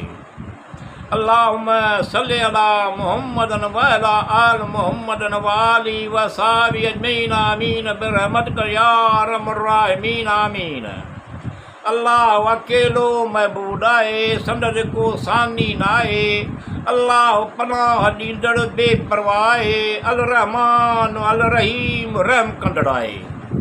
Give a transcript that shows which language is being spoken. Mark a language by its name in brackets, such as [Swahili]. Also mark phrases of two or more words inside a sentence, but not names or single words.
[Arabic] اللهم صل على محمد وعلى آل محمد وآله وأصحابه أجمعين آمين برحمتك يا أرحم الراحمين آمين. [Sindhi] अल्लाह अकेलो महबूद आहे संदसि को सानी न आहे। अल्लाह पनाह ॾींदड़ बेपरवाह आहे। [Arabic] الرحمن الرحيم [Sindhi] रहम कंदड़ आहे।